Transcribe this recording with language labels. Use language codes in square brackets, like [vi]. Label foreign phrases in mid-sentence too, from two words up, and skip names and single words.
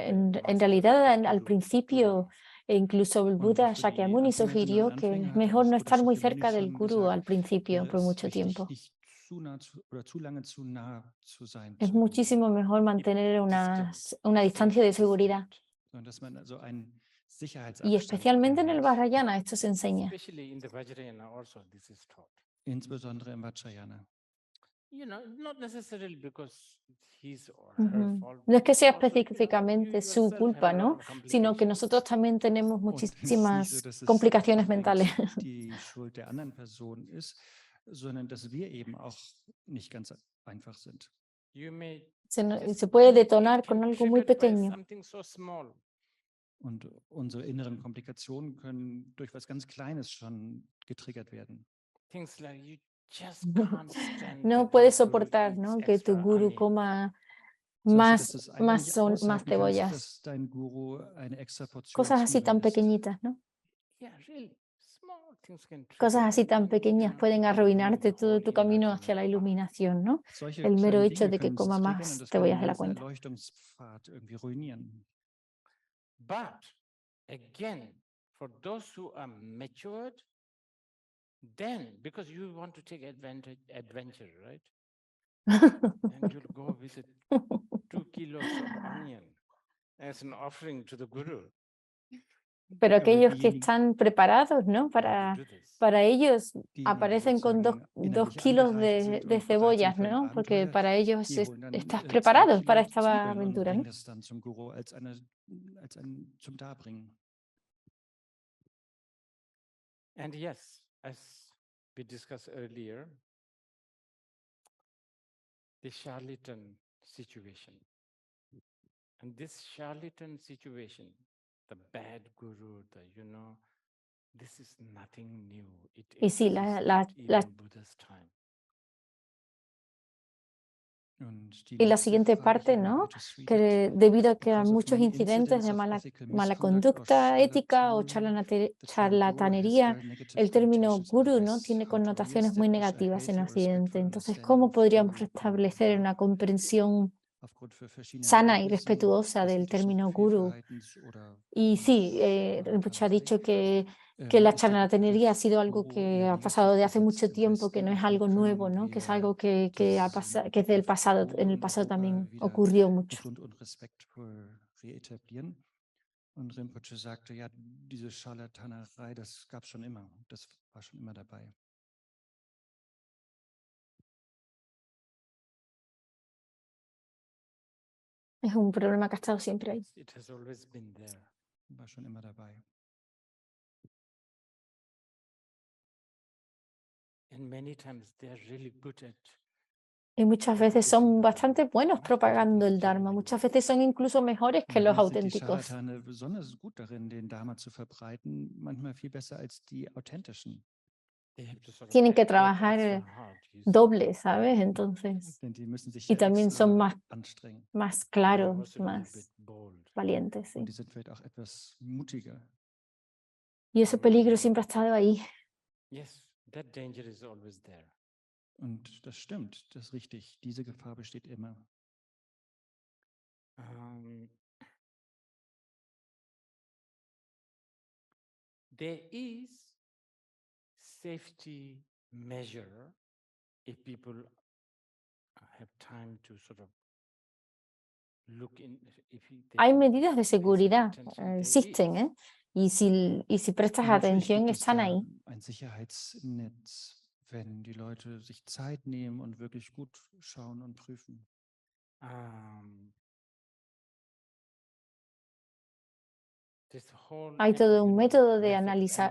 [es] en [en] master, [es] realidad, [en] the [es] al [en] guru. [es] principio, e incluso el [de] Und [es] Buda [de] für die [es] Shakyamuni [de] Anfängerinnen und [es] sugirió que [de] Anfänger [es] es [de] hatte [es] mejor [de] auch [es] no [de] Buddha [es] estar muy [de] Shakyamuni [es] cerca del [de] schon [es] gurú [de] gesagt, [es] al principio [de] wäre [es] por [de] es [es] mucho [de] wichtig, [es] tiempo. [de] nicht zu nah oder zu lange zu nah zu sein [es] Es [de] zum Guru, [es] muchísimo mejor mantener una distancia de seguridad. [de] sondern dass man also einen [es] Y [de] Sicherheitsabstand [es] especialmente en el [de] einhält, [es] Vajrayana esto se enseña. [en] Especially in the Vajrayana also this is taught. [de] insbesondere im Vajrayana. [en] You know, not necessarily because his or her Ujú. fault. [es] No es que sea [en] Also, you [es] específicamente su [en] yourself have [es] culpa, [en] a lot [es] ¿no? [en] of [es] Sino que [en] complications. [es] nosotros también tenemos [de] Und es ist nicht so, [es] muchísimas [de] dass es [es] complicaciones mentales. [de] unbedingt die Schuld der anderen Person ist, sondern dass wir eben auch nicht ganz einfach sind. [en] You may [es] Se puede [en] it [es] detonar con [en] can be [es] algo muy [en] triggered by [es] pequeño. [en] something so small. [de] Und unsere inneren Komplikationen können durch was ganz Kleines schon getriggert werden. [en] Things like you just can't stand [es] No [en] that [es] puedes [en] your guru [es] soportar, [en] eats [es] ¿no? Que tu [en] extra [es] guru [en] honey. [es] coma [de] Zum Beispiel, [es] más, [de] dass du es einfach nicht [es] más [de] aushalten kannst, [es] cebollas. [de] dass dein Guru eine extra Portion [es] Cosas así tan [de] Zwiebeln isst. [es] pequeñitas, ¿no? [en] Yeah, really. Small things can trigger [es] Cosas así [en] that, [es] tan [en] you [es] pequeñas [en] know, [es] pueden [en] become [es] arruinarte [en] the [es] todo [en] whole [es] tu camino hacia la [en] enlightenment path. [es] iluminación, ¿no? [de] Solche [es] El mero [de] kleinen [es] hecho [de] Dinge [es] de que [de] können es [es] coma [de] triggern [es] más [de] und das kann den [es] cebollas de la [de] ganzen [es] cuenta. [de] Erleuchtungspfad irgendwie ruinieren. [en] But again, for those who are matured, then because you want to take adventure, right? And you'll go visit 2 kilos of onion as an offering to the guru. [es] Pero [de] Aber [es] aquellos que [de] diejenigen, [es] están preparados, ¿no? [en] You do this. [es] Para ellos [de] diejenigen, die [es] aparecen con dos [de] sozusagen innerlich [es] kilos [de] angereift sind [es] de [de] und bereit sind [es] cebollas, [de] für ein [es] ¿no? Porque [de] Abenteuer, [es] para ellos [de] die holen dann [es] estás [de] 2 [es] preparado para [de] Kilo [es] esta [de] Zwiebeln und [es] aventura, [de] bringen [es] ¿no? [de] das dann zum Guru als ein zum Darbringen. [en] And yes, as we discussed earlier, the charlatan situation. And this charlatan situation, the bad guru, this is nothing new. It [es] Y sí, [en] existed even in Buddha's time. [de] Und [es] y la [de] letzte [es] siguiente [de] Frage [es] parte, [de] hier [es] ¿no? [en] Lotus Read [es] Que [en] it. [es] debido a que hay [en] Because of [es] muchos [en] many [es] incidentes [en] incidents [es] de [en] of [es] mala [en] ethical [es] mala [en] misconduct or [es] conducta ética o [en] charlatanism, the term guru has [es] charlatanería, [en] very negative [es] el término [en] connotations [es] guru, ¿no? [en] nowadays. [es] Tiene [en] How to [es] connotaciones muy [en] reestablish a [es] negativas en [en] healthy or [es] Occidente. [en] respectful [es] Entonces, [en] understanding [es] ¿cómo [en] of [es] podríamos [en] guru [es] restablecer una comprensión [de] aufgrund für verschiedene [es] sana y [de] Ereignisse [es] respetuosa [de] des [es] del [de] ethischen [es] término guru? [de] Fehlverhaltens oder [es] Y sí, Rinpoche ha dicho que la [de] ist der [es] charlatanería ha [de] Begriff [es] sido algo [de] Guru [es] que [de] eher [es] ha pasado de hace [de] negativ [es] mucho [de] besetzt im [es] tiempo, que no es [de] Westen [es] algo [de] und [es] nuevo, [de] können [es] ¿no? Que es [de] wir [es] algo que es del [de] Begriff [es] pasado, [de] Guru [es] en el [de] in [es] pasado [de] Europa [es] también [de] wieder [es] ocurrió mucho. [de] gesund und respektvoll reetablieren. Und Rinpoche sagte, ja, diese Scharlatanerei, das gab es schon immer, das war schon immer dabei. [es] Es un problema que ha estado siempre ahí. [en] It has always been there. [de] War schon immer dabei. [en] And many times they are really good at [es] Y muchas veces son bastante buenos propagando el Dharma. Muchas veces son incluso mejores que [de] Und [es] los [de] manchmal sind die [es] auténticos. [de] Scharlatane besonders gut darin, den Dharma zu verbreiten, manchmal viel besser als die authentischen. [es] Tienen que trabajar doble, ¿sabes? Entonces, [de] Denn die müssen sich [es] y [de] ja [es] también son [de] extra anstrengen. [es] más claros, más valientes, sí. [de] Und die sind vielleicht auch etwas mutiger. [es] Y ese peligro siempre ha estado ahí. [en] Yes, that danger is always there. [de] Und das stimmt, das ist richtig. Diese Gefahr besteht immer. [en] There is safety measure if people have time to sort of look in. [es] Hay medidas de seguridad, existen, ¿eh? Y si prestas [de] Und natürlich [es] atención, [de] gibt es [es] están [de] da [es] ahí. [de] ein Sicherheitsnetz, wenn die Leute sich Zeit nehmen und wirklich gut schauen und prüfen. [es] Hay todo un método de analizar.